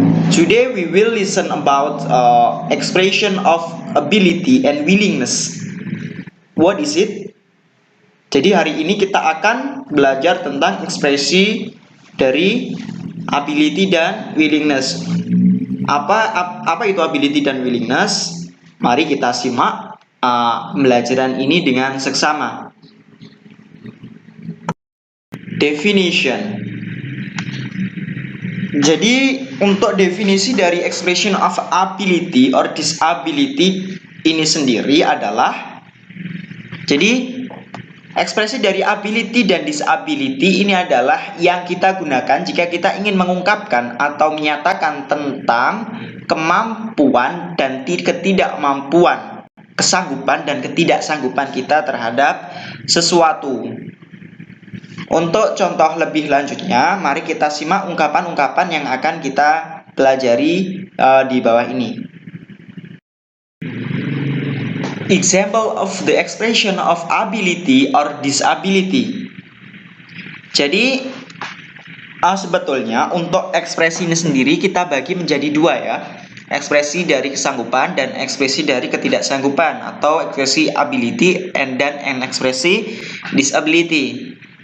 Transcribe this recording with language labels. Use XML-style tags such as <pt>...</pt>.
<en>Today we will listen about expression of ability and willingness. What is it?</en> <id>Jadi hari ini kita akan belajar tentang ekspresi dari ability dan willingness. Apa itu ability dan willingness? Mari kita simak pembelajaran ini dengan seksama.</id> <en>Definition.</en> <id>Jadi untuk definisi dari</id> <en>expression of ability or disability</en> <id>ini sendiri adalah, jadi ekspresi dari ability dan disability ini adalah yang kita gunakan jika kita ingin mengungkapkan atau menyatakan tentang kemampuan dan ketidakmampuan, kesanggupan dan ketidaksanggupan kita terhadap sesuatu. Untuk contoh lebih lanjutnya, mari kita simak ungkapan-ungkapan yang akan kita pelajari di bawah ini.</id> <en>Example of the expression of ability or disability.</en> <id>Jadi sebetulnya untuk ekspresi ini sendiri kita bagi menjadi dua ya. Ekspresi dari kesanggupan dan ekspresi dari ketidaksanggupan, atau ekspresi ability dan ekspresi disability.</id>